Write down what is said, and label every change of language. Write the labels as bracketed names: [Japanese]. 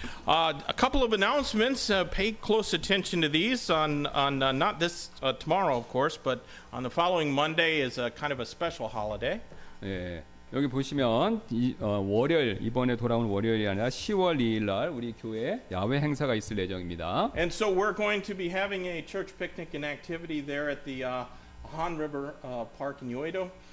[English] A couple of announcements. Pay close attention to these on not this tomorrow, of course, but on the following Monday is a kind of a special holiday. [Korean] 예, 여기 보시면 월요일 이번에 돌아온 월요일이 아니라 10월 2일 날 우리 교회 야외 행사가 있을 예정입니다. [English] And so we're going to be having a church picnic and activity there at the Han River Park in Yoido.